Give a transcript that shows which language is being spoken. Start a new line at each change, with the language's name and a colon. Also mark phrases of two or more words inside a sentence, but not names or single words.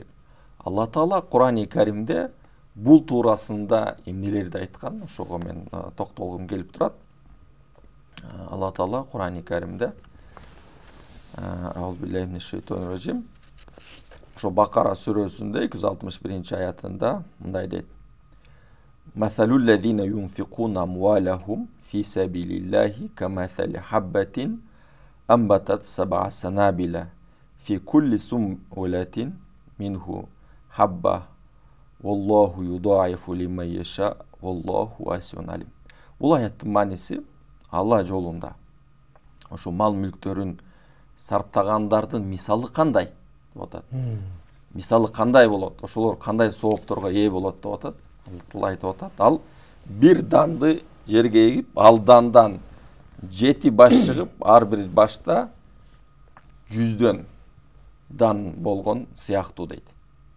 Kyrgyz: Алла Таала Кур'ан-ы Каримде бул туурасында эмнелерди айткан, ошого мен токтолгум келип турат. Алла Таала Кур'ан-ы Каримде Аузубиллахи ошо Бакара сүрөсүндө 261-аятында мындай дейт:
Arabic: "مثل الذين ينفقون أموالهم في سبيل الله كمثل حبة أنبتت سبع سنابل في كل سنبلة منه حبة والله يضاعف لمن يشاء والله واسع عليم".
Kyrgyz: Бул аяттын мааниси Алла жолунда ошо мал мүлктөрүн сарптагандардын мисалы кандай деп атат. Мисалы кандай болот? Ошолор кандай соопторго ээ болот деп атат. Алла айтып атат. Ал бир данды жерге эгип, ал дандан 7 баш чыгып, ар бир башта 100дөн дан болгон сыяктуу дейт.